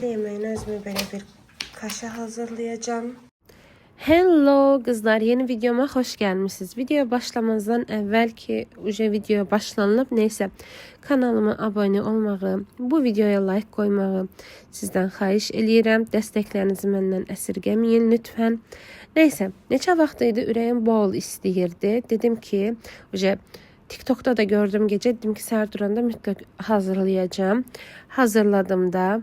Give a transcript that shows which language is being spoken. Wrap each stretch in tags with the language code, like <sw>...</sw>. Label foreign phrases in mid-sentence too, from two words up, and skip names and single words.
<az>Yemeğin özümü belə bir kaşa hazırlayacağım.</az> <tr>Hello kızlar, yeni videoma hoş gelmişsiniz. Videoya başlamazdan evvel ki videoya başlanılıb, neyse kanalıma abone olmağı, bu videoya like koymağı sizden</tr> <az>xahiş eləyirəm. Dəstəklərinizi məndən əsirgəməyin lütfen. Neyse, neçə vaxt idi ürəyim bol istəyirdi. Dedim ki, TikTok'ta da gördüm gece, dedim ki səhər duranda mütləq hazırlayacağım. Hazırladım da.</az>